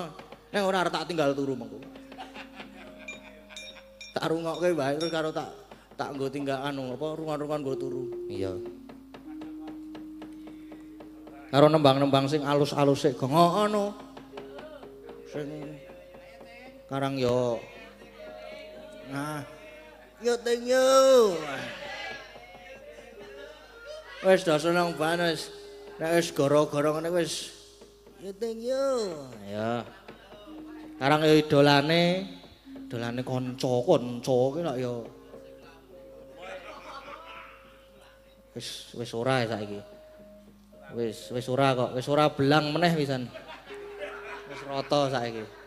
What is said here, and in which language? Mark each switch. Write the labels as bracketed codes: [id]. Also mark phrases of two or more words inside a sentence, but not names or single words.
[jv] Nek ora arep tak tinggal turu mengko. Tak rungokke wae terus karo tak nggo tinggal anu apa rungan-rungan nggo turu. Iya. Karo nembang-nembang sing alus-alus sik Gong. Heeh no. Sing karang yo. Nah. [en] Yo thank you. [jv] Wis do seneng banget. Nek wis goro-goro ngene wis yo [en] thank you. [jv] Ya. Karang yo idolane kanca ki lak yo. Wis ora saiki. Wis ora kok, wis ora belang meneh pisan. Wis rata saiki.